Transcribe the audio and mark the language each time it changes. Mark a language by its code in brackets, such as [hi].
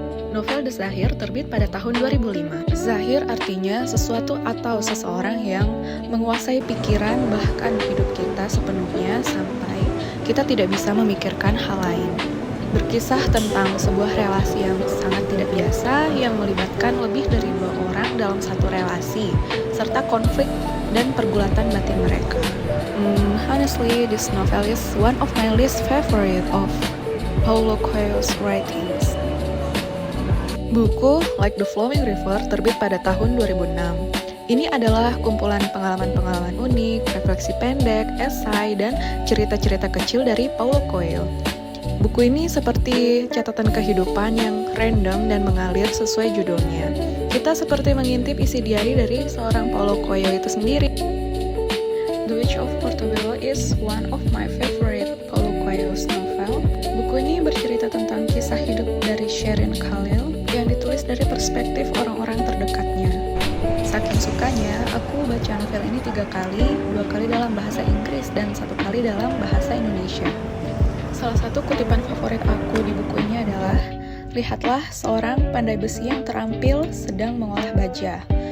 [id] Novel The Zahir terbit pada tahun 2005. Zahir artinya sesuatu atau seseorang yang menguasai pikiran bahkan hidup kita sepenuhnya sampai kita tidak bisa memikirkan hal lain. Berkisah tentang sebuah relasi yang sangat tidak biasa yang melibatkan lebih dari 2 orang dalam satu relasi, serta konflik dan pergulatan batin mereka. [en] Honestly, this novel is one of my least favorite of Paulo Coelho's writings. [id] Buku Like the Flowing River terbit pada tahun 2006. Ini adalah kumpulan pengalaman-pengalaman unik, refleksi pendek, esai, dan cerita-cerita kecil dari Paulo Coelho. Buku ini seperti catatan kehidupan yang random dan mengalir sesuai judulnya. Kita seperti mengintip isi diari dari seorang Paulo Coelho itu sendiri. [en] The Witch of Portobello is one of my favorite Paulo Coelho's novel. [id] Buku ini bercerita tentang kisah hidup dari Sherin Khalil yang ditulis dari perspektif orang-orang terdekatnya. Saking sukanya, aku baca novel ini 3 kali, 2 kali dalam bahasa Inggris dan 1 kali dalam bahasa Indonesia. Salah satu kutipan favorit aku di buku ini adalah, "Lihatlah seorang pandai besi yang terampil sedang mengolah baja.